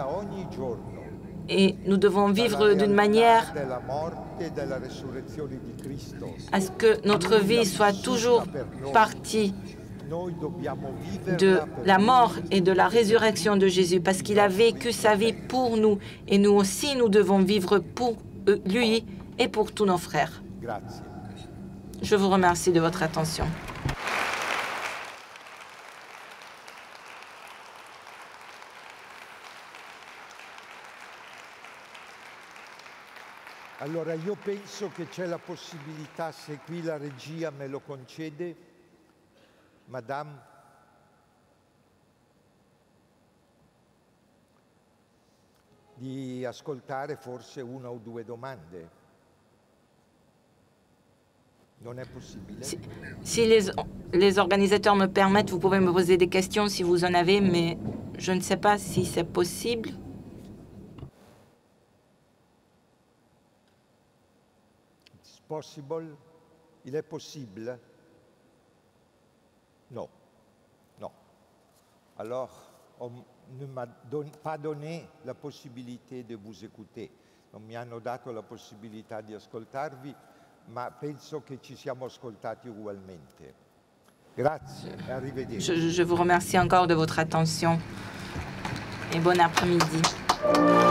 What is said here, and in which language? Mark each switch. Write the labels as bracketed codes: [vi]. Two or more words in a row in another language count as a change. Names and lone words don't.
[fr] Et nous devons vivre d'une manière à ce que notre vie soit toujours partie de la mort et de la résurrection de Jésus, parce qu'il a vécu sa vie pour nous. Et nous aussi, nous devons vivre pour lui et pour tous nos frères. Je vous remercie de votre attention. [it] Allora io penso che c'è la possibilità, se qui la regia me lo concede, Madame, di ascoltare forse una o due domande. Non è possibile? [fr] Si les organisateurs me permettent, vous pouvez me poser des questions si vous en avez, mais je ne sais pas si c'est possible. Possible? Il est possible? Non. Non. Alors, on ne m'a pas donné la possibilité de vous écouter. [it] Non mi hanno dato la possibilità di ascoltarvi, ma penso che ci siamo ascoltati ugualmente. Grazie e arrivederci. [fr] Je vous remercie encore de votre attention et bon après-midi.